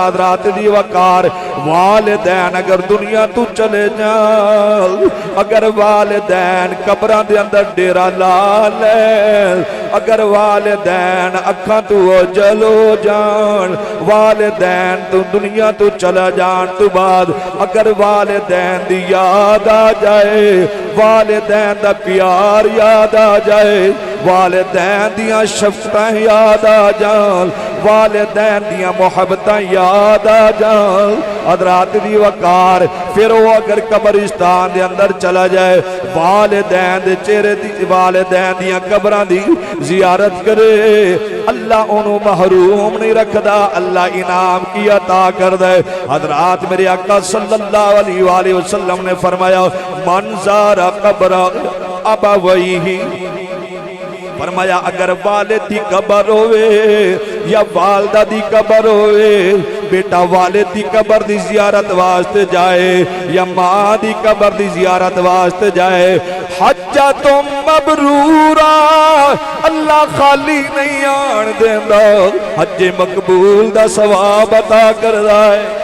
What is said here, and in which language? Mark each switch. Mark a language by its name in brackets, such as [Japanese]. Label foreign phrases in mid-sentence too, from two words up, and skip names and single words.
[Punjabi] حضرات دی وقار والدین اگر دنیا توں چلے جان، اگر والدین قبراں دے اندر ڈیرا لا لے, اگر والدین اکھاں توں جلو جان، والدین توں دنیا توں چلا جان تو بعد اگر والدین دی یاد آ جائے, والدین دا پیار یاد آ جائے، والدین دیاں شفقتاں یاد آ جان، والدین دیاں محبتاں یاد آ جان, वालिदैन दियां मुहब्बतां याद आ जान। حضرات دی وقار پھر او اگر قبرستان دے اندر چلا جائے والدین دے چہرے دی، والدین دیاں قبراں دی زیارت کرے، اللہ انہوں نے محروم نہیں رکھدا، اللہ انعام کی عطا کردا ہے. حضرات میرے آقا [Arabic] صلى الله عليه وسلم [Punjabi] نے فرمایا [Arabic] من زار قبر أبويه, [Punjabi] फरमाया اگر والد دی قبر ہووے یا والدہ دی قبر ہووے، بیٹا والد دی قبر دی زیارت واسطے جائے یا ماں دی قبر دی زیارت واسطے جائے، حجہ تو مبرورہ اللہ خالی نہیں آن دیندا، حجے مقبول دا ثواب عطا کردا ہے.